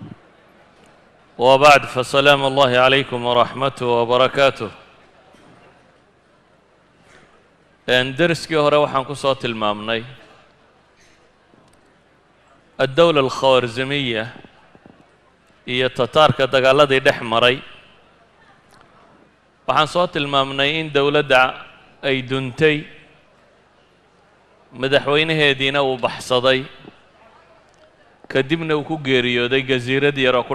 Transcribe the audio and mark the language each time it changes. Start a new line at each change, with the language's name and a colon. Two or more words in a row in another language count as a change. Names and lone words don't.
Arabic: وبعد فسلام الله عليكم ورحمته وبركاته
Somali: درسكي هore waxaan ku soo tilmaamnay
Arabic: الدولة الخوارزمية
Somali: iyo tataarka dagaaladii dhex maray waxaan soo tilmaamnay in dawladda ay duntay madaxweynaheediina uu baxsaday kadibna uu ku geeriyooday jasiirad yar oo ku